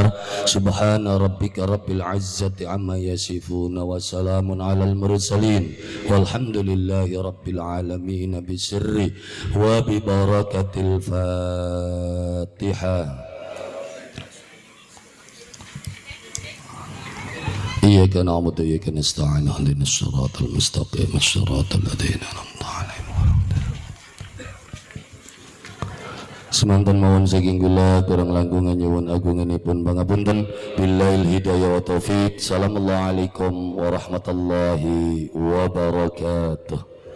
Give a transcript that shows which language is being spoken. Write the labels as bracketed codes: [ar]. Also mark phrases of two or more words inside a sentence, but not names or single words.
[ar] سبحان ربك رب العزة عما يصفون وسلام على المرسلين والحمد لله رب العالمين بسر وببركة الفاتحة. إياك نعبد وإياك نستعين اهدنا الصراط المستقيم الصراط الذين أنعمت عليهم. [jv] Semanten mawon saking kula kurang langkung nyuwun agunganipun pangapunten. [ar] بالله هداية وتوفيق. السلام عليكم ورحمة الله وبركاته.